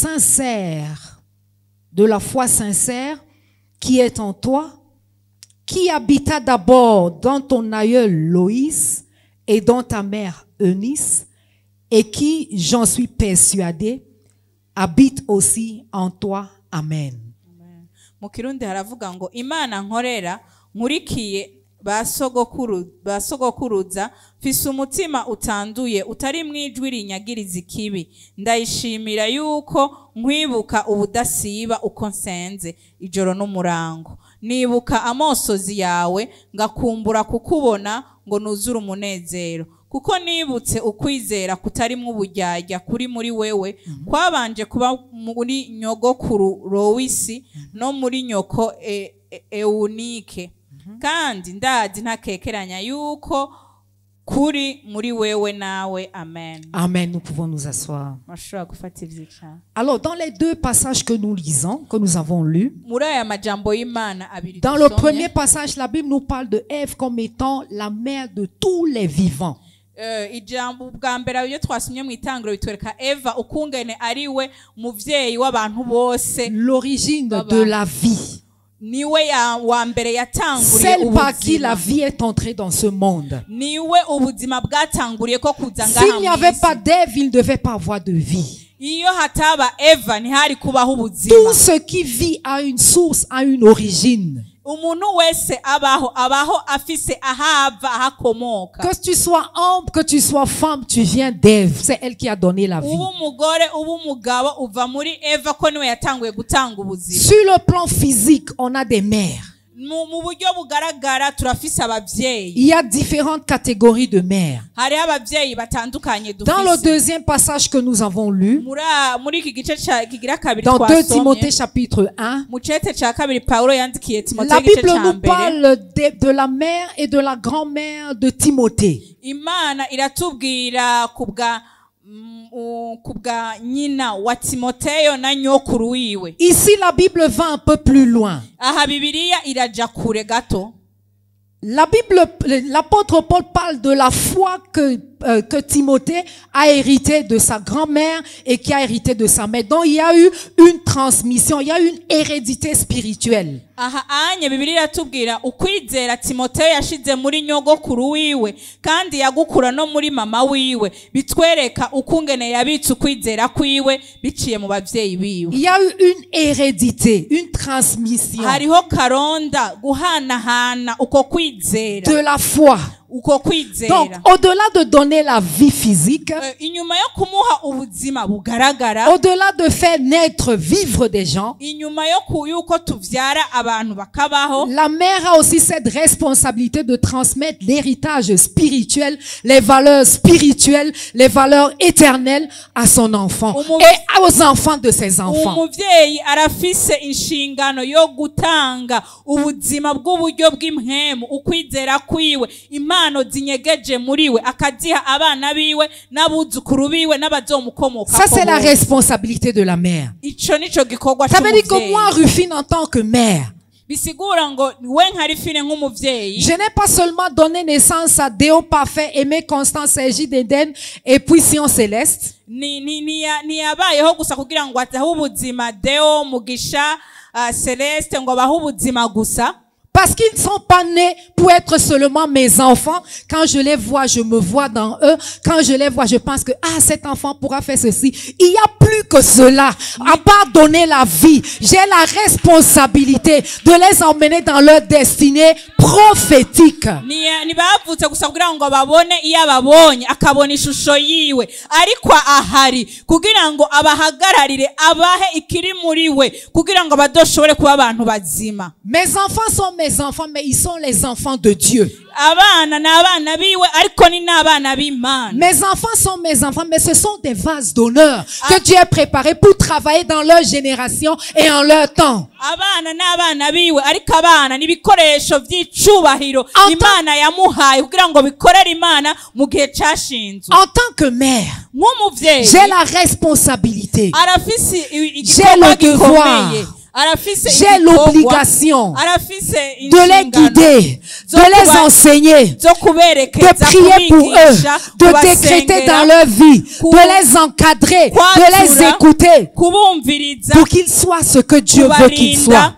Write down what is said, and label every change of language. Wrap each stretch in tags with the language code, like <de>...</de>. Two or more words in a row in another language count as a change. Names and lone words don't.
<fr>foi sincère qui est en toi, qui habita d'abord dans ton aïeul Loïs et dans ta mère Eunice, et qui, j'en suis persuadé, habite aussi en toi. Amen.</fr> <rn>Mu Kirundi haravuga ngo Imana nkorera nkurikiye basogokuruza mfise umutima utanduye utari mwijwi rinyagiriza ikibi ndayishimira yuko nkwibuka ubudasiba uko nsenze ijoro n'umurango nibuka amosozi yawe ngakumbura kukubona ngo nuzure umunezero kuko nibutse ukwizera kutarimwo uburyarya kuri muri wewe kwabanje kuba muri nyogokuru Loisi no muri nyoko Eunike kandi ndazi ntakekeranya yuko kuri muri wewe nawe. Amen. Amen.</rn> <fr>Nous pouvons nous asseoir.</fr> <rn>Mashobora gufata ivyicaro.</rn> <fr>Alors, dans les 2 passages que nous lisons, que nous avons lus,</fr> <rn>Muri aya majambo y'Imana abiri</rn> <fr>dans le</fr> <rn>dusomye,</rn> <fr>premier passage, la Bible nous parle de Ève comme étant la mère de tous les vivants.</fr> <rn>ijambo bwa mbere iyo twasomye mu itangiro bitwereka Eva ukungene ari we muvyeyi w'abantu bose,</rn> <fr>L'origine de la vie.</fr> <rn>niwe wa mbere yatanguriye</rn> <fr>Celle par qui la</fr> <rn>ubuzima,</rn> <fr>vie est entrée dans ce monde.</fr> <rn>niwe ubuzima bwatanguriye ko kuza</rn> <fr>S'il n'y</fr> <rn>ngaha</rn> <fr>avait pas</fr> <rn>mw'isi.</rn> <fr>d'Ève, il ne devait pas avoir de vie.</fr> <rn>Iyo hataba Eva ntihari kubaho ubuzima.</rn> <fr>Tout ce qui vit a une source, a une origine.</fr> <rn>Umuntu wese abaho afise ahava ahakomoka.</rn> <fr>Que tu sois homme, que tu sois femme, tu viens d'Ève. C'est elle qui a donné la vie.</fr> <rn>Ubu umugore ubu umugabo uva muri Eva ko niwe yatanguye gutanga ubuzima.</rn> <fr>Sur le plan physique, on a des mères.</fr> <rn>mu buryo bugaragara turafise abavyeyi.</rn> <fr>Il y a différentes catégories de mères.</fr> <rn>Hari abavyeyi batandukanye dufise.</rn> <fr>Dans le deuxième passage que nous avons lu,</fr> <rn>muri iki gice kigira kabiri</rn> <fr>dans 2</fr> <rn>twasomye,</rn> <fr>Timothée chapitre 1,</fr> <rn>mu cete ca kabiri Paulo yandikiye Timotheo</rn> <fr>la</fr> <rn>igice</rn> <fr>Bible</fr> <rn>ca</rn> <fr>nous</fr> <rn>mbere.</rn> <fr>parle de la mère et de la grand-mère de Timothée.</fr> <rn>Imana iratubwira kubwa nyina wa Timoteyo na nyokuru wiwe.</rn> <fr>Ici, la Bible va un peu plus loin.</fr> <rn>Aha Bibiliya iraja kure gato.</rn> <fr>La Bible, l'apôtre Paul parle de la foi que Timothée a hérité de sa grand-mère et qui a hérité de sa mère. Donc il y a eu une transmission, il y a eu une hérédité spirituelle.</fr> <rn>Aha anye Bibiliya iratubwira ukwizera Timoteyo yashize muri nyogokuru wiwe kandi yagukura no muri mama wiwe, bitwereka ukungene yabitse ukwizera kwiwe biciye mu bavyeyi biwe.</rn> <fr>Il y a eu une hérédité, une transmission</fr> <rn>hariho karonda guhanahana uko kwizera</rn> <fr>de la foi.</fr> <rn>uko kwizera.</rn> <fr>Donc, au-delà de donner la vie physique,</fr> <rn>inyuma yo kumuha ubuzima bugaragara,</rn> <fr>au-delà de faire naître, vivre des gens,</fr> <rn>inyuma yuko tuvyara abantu bakabaho,</rn> <fr>la mère a aussi cette responsabilité de transmettre l'héritage spirituel, les valeurs spirituelles, les valeurs éternelles à son enfant et aux enfants de ses enfants.</fr> <rn>Umuvyeyi arafise inshingano yo gutanga ubuzima bw'uburyo bw'impwemu, ukwizera kwiwe, impano zinyegeje muriwe akaziha abana biwe n'abuzukuru biwe n'abazomukomoka.</rn> <fr>Ça c'est la responsabilité de la mère.</fr> <rn>Ico nico gikorwa</rn> <fr>Ça veut dire que moi, Rufine, en tant que mère,</fr> <rn>bisigura ngo we nka Rufine nk'umuvyeyi,</rn> <fr>je n'ai pas seulement donné naissance à Déo Parfait, Aimé, Constance, Égide d'Éden et puis Sion Céleste.</fr> <rn>ni yabayeho gusa kugira ngo atahe ubuzima Deo, Mugisha, Celeste ngo bahe ubuzima gusa.</rn> <fr>Parce qu'ils ne sont pas nés pour être seulement mes enfants. Quand je les vois, je me vois dans eux. Quand je les vois, je pense que, cet enfant pourra faire ceci. Il y a plus que cela. À part donner la vie, j'ai la responsabilité de les emmener dans leur destinée prophétique.</fr> <rn>Ni bavutse gusa kugira ngo babone iyo ababonye akabona ishusho yiwe, ariko ahari kugira ngo abahagararire abahe ikiri muri we kugira ngo badoshobore kuba abantu bazima.</rn> <fr>Mes enfants sont mes enfants, mais ils sont les enfants de Dieu.</fr> <rn>Abana n'abana biwe ariko ni n'abana b'Imana.</rn> <fr>Mes enfants sont mes enfants, mais ce sont des vases d'honneur que Dieu a préparés pour travailler dans leur génération et en leur temps.</fr> <rn>Abana n'abana biwe ariko abana n'ibikoresho by'icubahiro Imana yamuhaye kugira ngo bikorere Imana mu gihe cyashinzwe.</rn> <fr>En tant que mère,</fr> <rn>nk'umuvyeyi,</rn> <fr>j'ai la responsabilité,</fr> <rn>arafise</rn> <fr>j'ai le devoir, j'ai l'obligation de les guider, de les enseigner, de prier pour eux, de décréter dans leur vie, de les encadrer, de les écouter pour qu'ils soient ce que Dieu veut qu'ils soient.</fr>